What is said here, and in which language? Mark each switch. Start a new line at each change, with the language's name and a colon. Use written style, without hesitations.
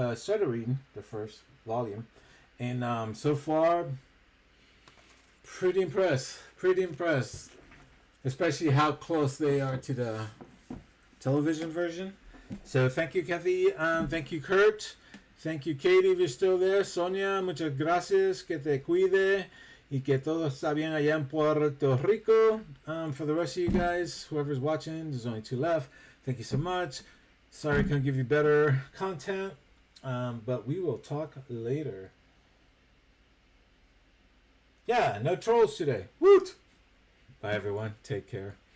English: Started reading the first volume, and so far, pretty impressed. Pretty impressed, especially how close they are to the television version. So thank you, Kathy. Thank you, Kurt. Thank you, Katie, if you're still there.
Spanish: Sonia, muchas gracias. Que te cuide. Y que todo está bien allá en Puerto Rico.
English: For the rest of you guys, whoever's watching, there's only 2 left. Thank you so much. Sorry I couldn't give you better content, but we will talk later. Yeah, no trolls today. Woot! Bye, everyone. Take care.